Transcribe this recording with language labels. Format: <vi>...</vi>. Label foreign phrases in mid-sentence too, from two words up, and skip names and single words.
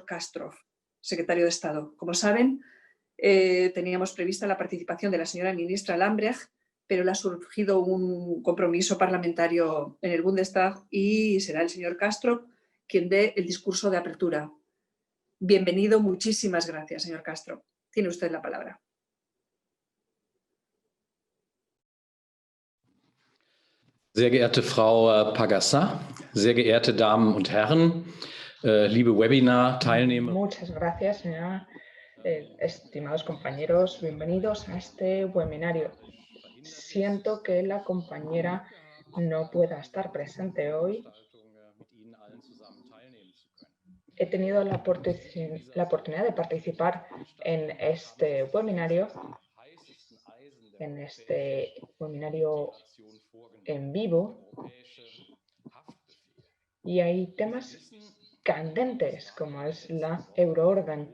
<es>Castroff, secretario de Estado. Como saben, teníamos prevista la participación de la señora ministra Lambrecht, pero le ha surgido un compromiso parlamentario en el Bundestag y será el señor Castroff quien dé el discurso de apertura. Bienvenido, muchísimas gracias, señor Castroff. Tiene usted la palabra.</es> <de>Sehr geehrte Frau Pagasa, sehr geehrte Damen und Herren, liebe Webinar-Teilnehmer.</de> <es>Muchas gracias, señora. Estimados compañeros, bienvenidos a este webinario. Siento que la compañera no pueda estar presente hoy. He tenido la oportunidad de participar en este webinario en vivo, y hay temas candentes como es la euroorden.</es>